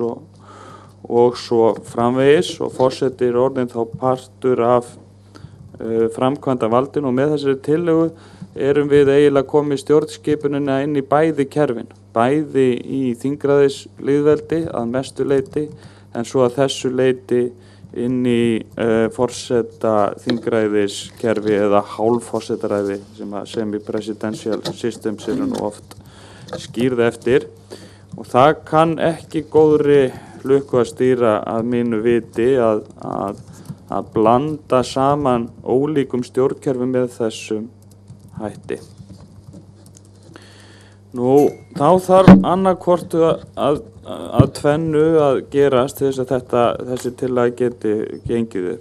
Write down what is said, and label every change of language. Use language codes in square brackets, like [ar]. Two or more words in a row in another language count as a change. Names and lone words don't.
[is] og svo framvegis, og forseti orðin þá partur af framkvæmdarvaldinu, og með þessari tillögu við eiginlega komið stjórnskipunina inn í bæði kerfin, bæði í þingræðislýðveldi að mestu leyti, en svo að þessu leyti inn í forseta þingræðiskerfi eða hálfforsetaræði sem [en] semi-presidential systems [is] eru nú oft skýrð eftir, og það kann ekki góðri lukku að stýra að mínu viti að blanda saman ólíkum stjórnkerfum með þessum hætti. Þá þarf annarkvort að tvennu að gerast til þess að þessi tillaga geti gengið upp.